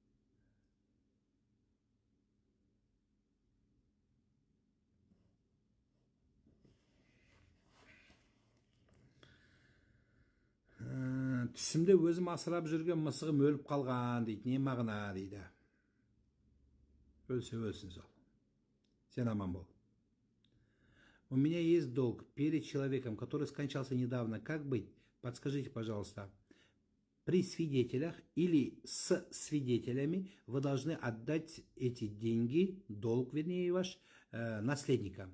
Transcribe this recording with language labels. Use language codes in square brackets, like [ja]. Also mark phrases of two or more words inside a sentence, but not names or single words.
[kk] Түсімде өзім асырап жүрген мысығым өліп қалған дейді. Не мағына дейді. Өлсе өлсін сол. Сен аман бол. [ru] У меня есть долг перед человеком, который скончался недавно. Как быть? Подскажите, пожалуйста. При свидетелях или с свидетелями вы должны отдать эти деньги, долг, вернее, ваш, наследникам.